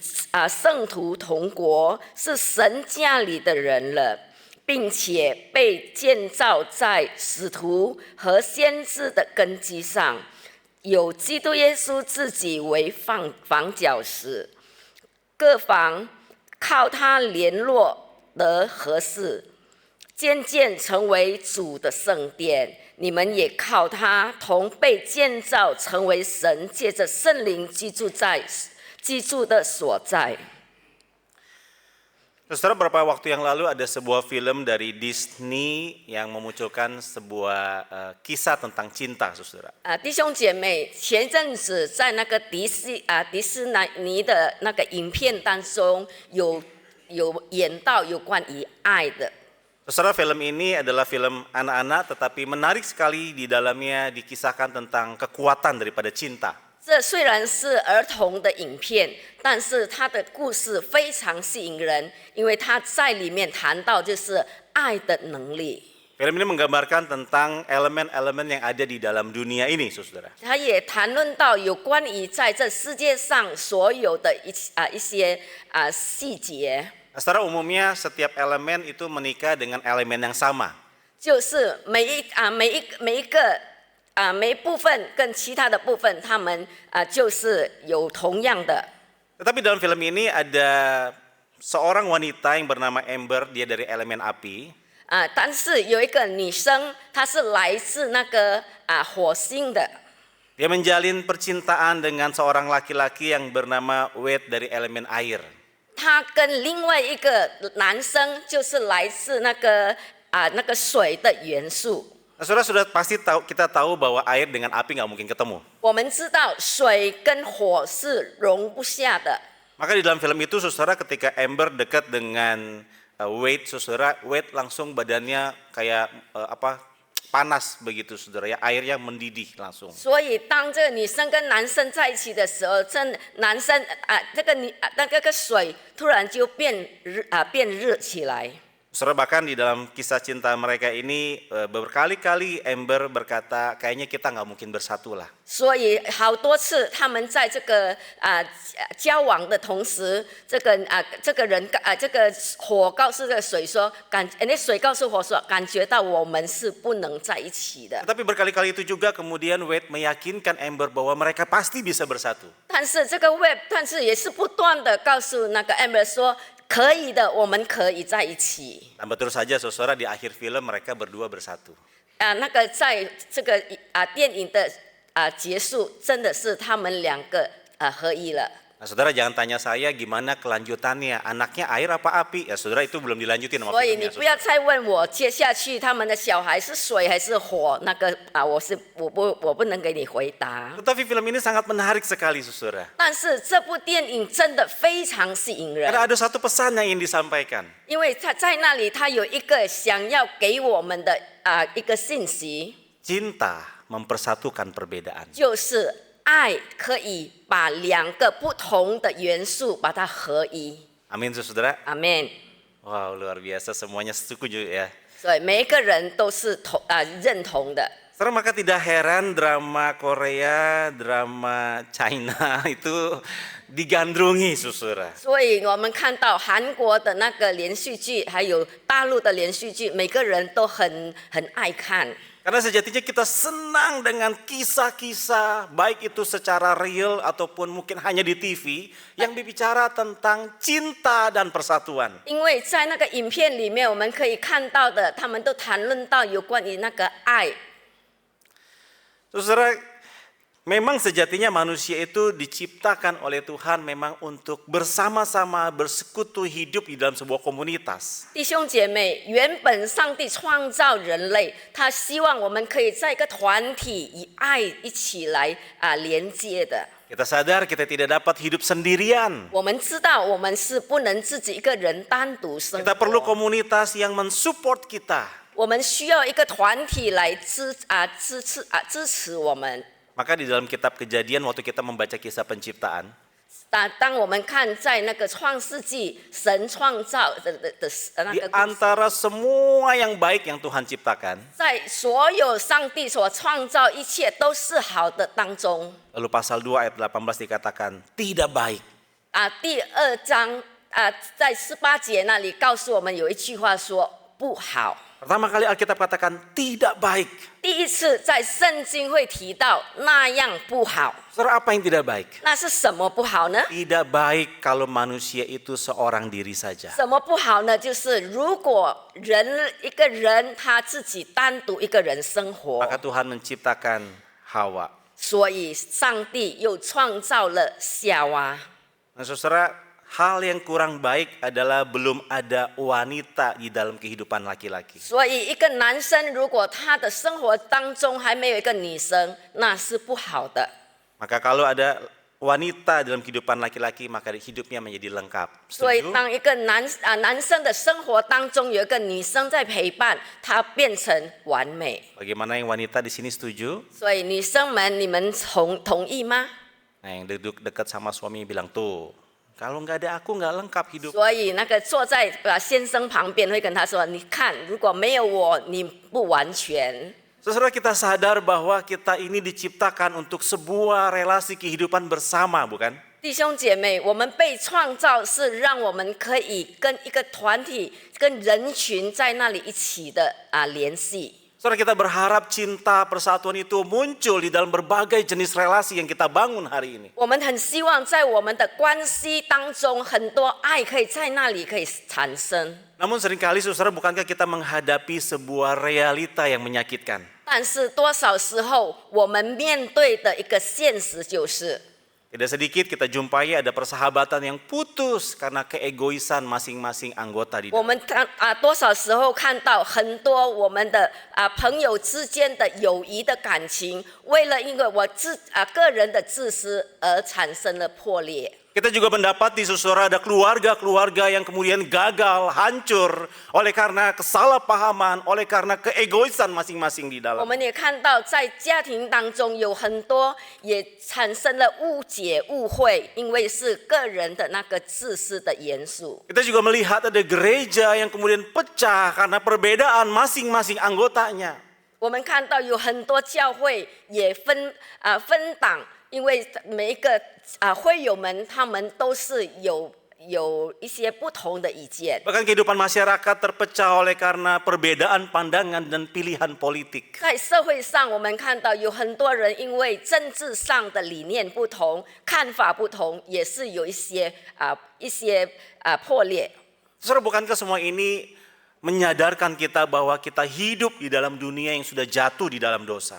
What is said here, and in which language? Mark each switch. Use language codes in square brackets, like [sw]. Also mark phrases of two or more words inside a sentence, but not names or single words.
[zh] 圣徒同国，是神家里的人了，并且被建造在使徒和先知的根基上，有基督耶稣自己为房角石，各房靠他联络得合适，渐渐成为主的圣殿。你们也靠他同被建造，成为神借着圣灵居住的所在。 [id] Saudara, beberapa waktu yang lalu ada sebuah film dari Disney yang memunculkan sebuah kisah tentang cinta, saudara. [zh] 弟兄姐妹，前阵子在那个迪士尼的那个影片当中有演到有关于爱的。 [id] Saudara, film ini adalah film anak-anak tetapi menarik sekali di dalamnya dikisahkan tentang kekuatan daripada cinta. [zh] 这虽然是儿童的影片，但是它的故事非常吸引人，因为它在里面谈到就是爱的能力。 [id] Film ini menggambarkan tentang elemen-elemen yang ada di dalam dunia ini, saudara. [zh] 它也谈论到有关于在这世界上所有的一些细节， [id] Secara umumnya setiap elemen itu menikah dengan elemen yang sama. [zh] 就是每一部分跟其他的部分，它们就是有同样的。 [id] Tetapi dalam film ini ada seorang wanita yang bernama Amber, dia dari elemen api. [zh] 但是有一个女生，她是来自那个火星的。 [id] Dia menjalin percintaan dengan seorang laki-laki yang bernama Wade dari elemen air. [zh] 她跟另外一个男生，就是来自那个水的元素。 [id] Nah, saudara sudah pasti kita tahu bahwa air dengan api nggak mungkin ketemu. [zh] 我们知道水跟火是容不下的。 [id] Maka di dalam film itu, saudara, ketika Amber dekat dengan Wade, saudara, Wade langsung badannya kayak panas begitu, saudara, ya, airnya mendidih langsung. [zh] 所以当这个女生跟男生在一起的时候，男生那个水突然就变热起来。 [id] Saudara, bahkan di dalam kisah cinta mereka ini berkali-kali Amber berkata, kayaknya kita nggak mungkin bersatu lah. [zh] 所以好多次他们在这个交往的同时，这个火告诉这个水说，那水告诉火说，感觉到我们是不能在一起的。 [id] Tapi berkali-kali itu juga kemudian Wade meyakinkan Amber bahwa mereka pasti bisa bersatu. [zh] 但是这个 Web， 但是也是不断的告诉那个 Amber 说，可以的，我们可以在一起。 [id] Dan betul saja, saudara, di akhir film mereka berdua bersatu. [zh] 那个在这个电影的结束，真的是他们两个合一了。 [id] Nah, saudara jangan tanya saya gimana kelanjutannya, anaknya air apa api? Ya, saudara, itu belum dilanjutin sama [zh] 所以 [id] filmnya, [zh] 你不要再问我接下去他们的小孩是水还是火，那个我不能给你回答。 [id] Tetapi film ini sangat menarik sekali, saudara. [zh] 但是这部电影真的非常吸引人， [id] Karena ada satu pesan yang ingin disampaikan. [zh] 因为他在那里，他有一个想要给我们的一个信息， [id] Cinta mempersatukan perbedaan. [zh] 就是爱可以把两个不同的元素把它合一。 [id] Amin, saudara. [zh] 阿门。 [id] Wow, luar biasa, semuanya setuju ya. [zh] 所以每一个人都是认同的。 [id] Saudara, maka tidak heran drama Korea, drama China itu digandrungi, saudara. [zh] 所以我们看到韩国的那个连续剧，还有大陆的连续剧，每个人都很爱看。 [id] Karena sejatinya kita senang dengan kisah-kisah, baik itu secara real ataupun mungkin hanya di TV, yang berbicara tentang cinta dan persatuan. [zh] 因为在那个影片里面，我们可以看到的，他们都谈论到有关于那个爱。 [id] Saudara, memang sejatinya manusia itu diciptakan oleh Tuhan memang untuk bersama-sama bersekutu hidup di dalam sebuah komunitas. [zh] 弟兄姐妹，原本上帝创造人类，他希望我们可以在一个团体以爱一起来连接的。 [id] Kita sadar kita tidak dapat hidup sendirian. [zh] 我们知道，我们是不能自己一个人单独生 [id] Kita perlu [zh] 活， [id] komunitas yang mensupport kita. [zh] 我们需要一个团体来支持我们。 [id] Maka di dalam kitab Kejadian waktu kita membaca kisah penciptaan, [zh] 当我们看在那个创世纪，神创造的那 [id] di [zh] 个故事， [id] antara semua yang baik yang Tuhan ciptakan, [zh] 在所有上帝所创造一切都是好的当中， [id] lalu pasal 2 ayat 18 dikatakan tidak baik. [zh] 第2章在18节那里告诉我们有一句话说不好。 [id] Pertama kali Alkitab katakan tidak baik. [zh] 第一次在圣经会提到那样不好， [id] Saudara, apa yang tidak baik? [zh] 那是什么不好呢？ [id] Tidak baik kalau manusia itu seorang diri saja. [zh] 什么不好呢？就是如果一个人他自己单独一个人生活， [id] Maka Tuhan menciptakan Hawa. [zh] 所以上帝又创造了夏娃。 [id] Nah, saudara, hal yang kurang baik adalah belum ada wanita di dalam kehidupan laki-laki. [zh] 所以一个男生如果他的生活当中还没有一个女生，那是不好的。 [id] Maka kalau ada wanita dalam kehidupan laki-laki, maka hidupnya menjadi lengkap. [zh] 所以 [id] Setuju? [zh] 当一个男生的生活当中有一个女生在陪伴，他变成完美。 [id] Bagaimana yang wanita di sini setuju? [zh] 所以女生们，你们同意吗？ [id] Nah, yang duduk dekat sama suami bilang tuh, kalau nggak ada aku nggak lengkap hidup. [zh] 所以那个坐在先生旁边会跟他说：“你看，如果没有我，你不完全。” [id] Saudara, kita sadar bahwa kita ini diciptakan untuk sebuah relasi kehidupan bersama, bukan? [zh] 弟兄姐妹，我们被创造是让我们可以跟一个团体、跟人群在那里一起的联系。 [id] Saudara, kita berharap cinta persatuan itu muncul di dalam berbagai jenis relasi yang kita bangun hari ini. [zh] 我们很希望在我们的关系当中，很多爱可以在那里可以产生。 [id] Namun seringkali saudara, bukankah kita menghadapi sebuah realita yang menyakitkan? [zh] 但是多少时候，我们面对的一个现实就是， [id] Tidak sedikit kita jumpai ada persahabatan yang putus karena keegoisan masing-masing anggota di [zh] 我 [id] dalam. [zh] 们多少时候看到很多我们的朋友之间的友谊的感情，为了因为个人的自私而产生了破裂。 [id] Kita juga mendapati saudara ada keluarga-keluarga yang kemudian gagal, hancur oleh karena kesalahpahaman, oleh karena keegoisan masing-masing di [zh] 我 [id] dalam. [zh] 们也看到在家庭当中有很多也产生了误解、误会，因为是个人的那个自私的元素。 [id] Kita juga melihat ada gereja yang kemudian pecah karena perbedaan masing-masing anggotanya. [zh] 我们看到有很多教会也分党，因为每一个会友们他们都是有一些不同的意见。 [id] Bahkan kehidupan masyarakat terpecah oleh karena perbedaan pandangan dan pilihan politik. [zh] 在社会上，我们看到有很多人因为政治上的理念不同、看法不同，也是有一些破裂。 [id] Saudara, bukankah semua ini menyadarkan kita bahwa kita hidup di dalam dunia yang sudah jatuh di dalam dosa?